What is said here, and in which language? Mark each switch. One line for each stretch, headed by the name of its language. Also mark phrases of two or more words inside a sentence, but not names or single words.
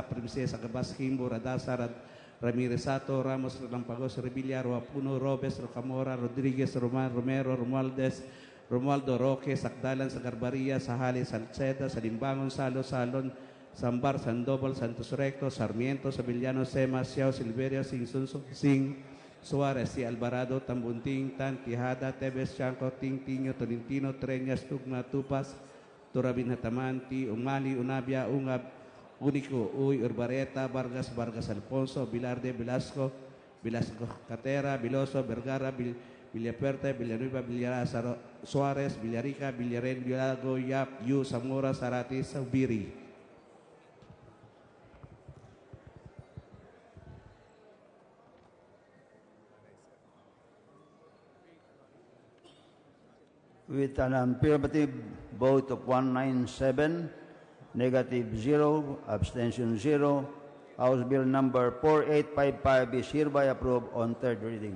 English: Princesa, Gabas, Kimbo, Radasa, Ramirez Sato, Ramos, Lampagos, Revilla, Roapuno, Robes, Rocamora, Rodriguez, Roman, Romero, Romualdez, Romualdo Roque, Sakdalan, Sagarbaria, Sahali, Salceda, Salimbangon, Salo, Salon, Sambar, Sandoval, Santos Recto, Sarmiento, Sabillano, Sema, Siao, Silverio, Sing, Suarez, Si Alvarado, Tambunting, Tan, Tijada, Tebes, Chanco, Ting, Tiño, Tolentino, Treñas, Tugma, Tupas, Turabin Hatamanti, Umali, Unabia, Ungab, Unico, Uy, Urbareta, Vargas, Vargas Alfonso, Bilarde, Velasco, Velasco Catera, Viloso, Vergara, Villapuerta, Villanueva, Villarasa, Suarez, Villarica, Villarel, Villago, Yap, Yu, Zamora, Sarati, Saubiri. With an affirmative vote of 197, negative 0, abstention 0, House Bill number 4855 is hereby approved on third reading.